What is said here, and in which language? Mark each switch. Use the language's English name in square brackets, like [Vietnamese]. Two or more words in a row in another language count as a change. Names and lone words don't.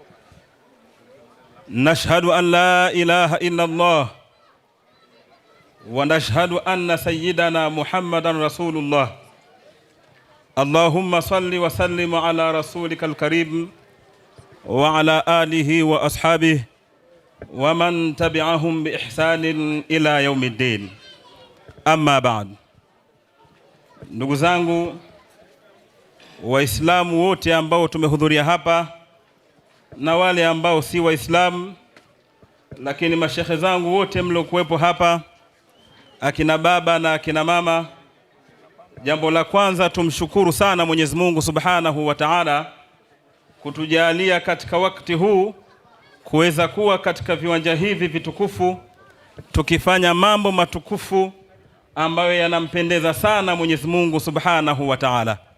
[Arabic] نشهد أن لا إله إلا الله ونشهد أن سيدنا محمد رسول الله. اللهم صل وسلم على رسولك الكريم وعلى آله وأصحابه ومن تبعهم بإحسان إلى يوم الدين. أما بعد. [Swahili] Ndugu zangu Waislamu wote ambao tumehudhuria hapa na wale ambao si Waislamu, lakini mashekhe zangu wote mliokuwepo hapa, akina baba na akina mama, jambo la kwanza tumshukuru sana Mwenyezi Mungu [Arabic] سبحانه وتعالى [Swahili] kutujalia katika wakati huu kuweza kuwa katika viwanja hivi vitukufu tukifanya mambo matukufu ambayo yanampendeza sana Mwenyezi Mungu [Arabic] سبحانه وتعالى.